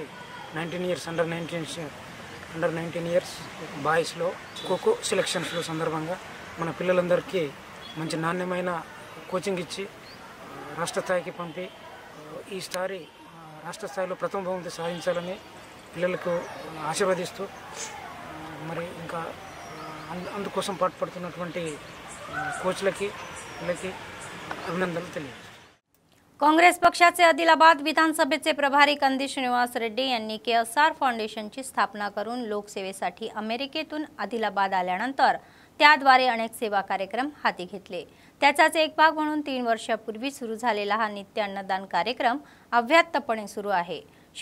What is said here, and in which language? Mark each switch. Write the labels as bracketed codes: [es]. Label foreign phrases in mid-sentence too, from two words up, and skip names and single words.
[en] 19 years under 19 years [te] బాయ్స్లో ఖోఖో సెలక్షన్స్లో సందర్భంగా మన పిల్లలందరికీ మంచి నాణ్యమైన కోచింగ్ ఇచ్చి రాష్ట్ర స్థాయికి పంపి ఈసారి రాష్ట్ర స్థాయిలో ప్రథమ బహుమతి సాధించాలని పిల్లలకు ఆశీర్వదిస్తూ మరి ఇంకా అందుకోసం పాటుపడుతున్నటువంటి కోచ్లకి [mr] अभिनंदन दिले. काँग्रेस पक्षाचे आदिलाबाद विधानसभेचे प्रभारी कंदी श्रीनिवास रेड्डी यांनी केएसआर फाउंडेशनची स्थापना करून लोकसेवेसाठी अमेरिकेतून आदिलाबाद आल्यानंतर त्याद्वारे अनेक सेवा कार्यक्रम हाती घेतले. त्याचाच एक भाग म्हणून 3 वर्षापूर्वी सुरू झालेला हा नित्य अन्नदान कार्यक्रम अव्याहतपणे सुरू आहे.